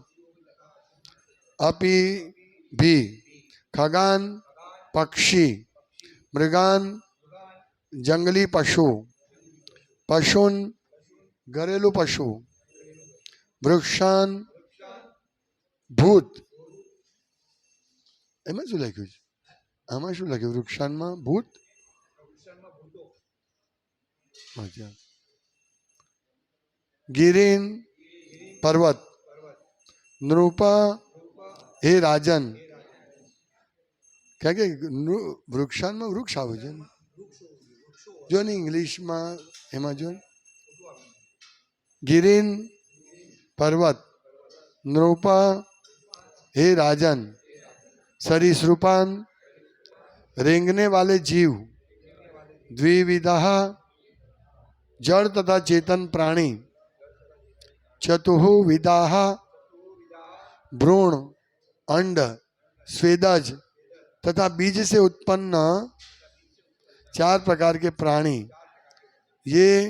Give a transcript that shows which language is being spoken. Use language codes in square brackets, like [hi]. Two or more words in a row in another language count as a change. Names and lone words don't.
[hi] अपि भी खगान पक्षी, मृगान जंगली पशु, पशुन घरेलू पशु, वृक्षान भूत। [gu] એમાં શું લખ્યું છે? આમાં શું લખ્યું? વૃક્ષાનમાં ભૂત. [hi] अच्छा। गिरीन पर्वत, नृपा हे राजन, क्या [gu] वृक्षाનમાં વૃક્ષ આવે છે જો ને ઇંગ્લિશમાં એમાં જો [hi] गिरीन पर्वत, नृपा हे राजन, सरीसृपान रेंगने वाले जीव, द्विविधा जड़ तथा चेतन प्राणी, चतुर्विधाः भ्रूण अंड स्वेदज तथा बीज से उत्पन्न 4 प्रकार के प्राणी, ये